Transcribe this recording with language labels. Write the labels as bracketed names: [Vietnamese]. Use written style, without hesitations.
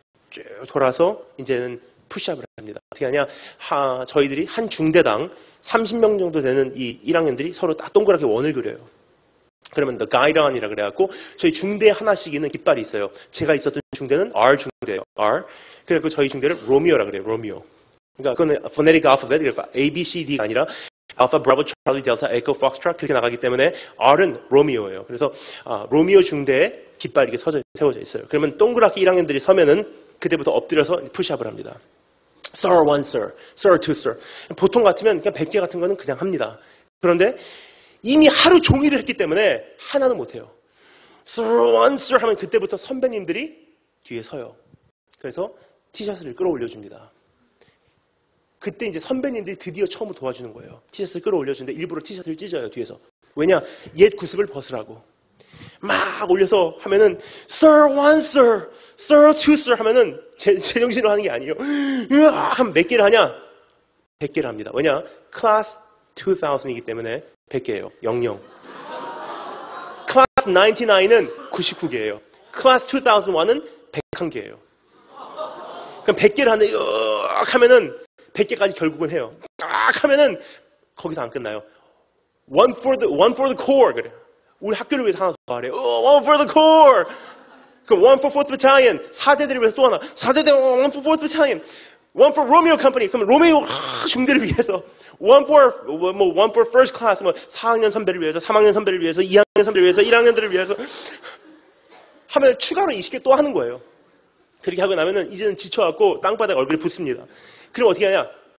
[Korean] 쭉 돌아서 이제는 푸시업을 합니다. 어떻게 하냐? 저희들이 한 중대당 30명 정도 되는 이 1학년들이 서로 딱 동그랗게 원을 그려요. 그러면 the guideon이라 그래갖고 저희 중대 하나씩 있는 깃발이 있어요. 제가 있었던 중대는 R 중대예요. R. 그래서 저희 중대를 로미오라 그래요. 로미오. 그러니까 그거는 phonetic alphabet, 그러니까 A, B, C, D가 아니라 Alpha, Bravo, Charlie, Delta, Echo, Foxtrot 그렇게 나가기 때문에 R은 로미오예요. 그래서 로미오 중대에 깃발이 이렇게 세워져 있어요. 그러면 동그랗게 1학년들이 서면은 그때부터 엎드려서 푸시업을 합니다. [English] Sir 1, Sir, Sir 2, Sir. [Korean] 보통 같으면 그냥 100개 같은 거는 그냥 합니다. 그런데 이미 하루 종일을 했기 때문에 하나는 못해요. [English] Sir 1, Sir [Korean] 하면 그때부터 선배님들이 뒤에 서요. 그래서 티셔츠를 끌어올려줍니다. 그때 이제 선배님들이 드디어 처음으로 도와주는 거예요. 티셔츠를 끌어올려주는데 일부러 티셔츠를 찢어요, 뒤에서. 왜냐? 옛 구습을 벗으라고. 막 올려서 하면은 [English] Sir 1, Sir, Sir 2, Sir [Korean] 하면은 제정신으로 하는 게 아니에요. 하면 몇 개를 하냐? 100개를 합니다. 왜냐? Class 2000이기 때문에 100개예요. 00. Class 99은 99개예요. Class 2001은 101개예요. 그럼 100개를 하는데 하면은 100개까지 결국은 해요. 딱 하면은 거기서 안 끝나요. [English] One for the core [Korean] 그래. 우리 학교를 위해서 하나 더 하래. [English] One for the core. [Korean] 그럼 [English] one for 4th battalion. [Korean] 4대들을 위해서 또 하나. 4대대 [English] one for 4th battalion. One for Romeo company. [Korean] 그럼 로메오 중대를 위해서. [English] One for first class. [Korean] 4학년 선배를 위해서, 3학년 선배를 위해서, 2학년 선배를 위해서, 1학년들을 위해서 하면 추가로 20개 또 하는 거예요. 그렇게 하고 나면은 이제는 지쳐갖고 땅바닥에 얼굴에 붓습니다. 그럼 어떻게 하냐?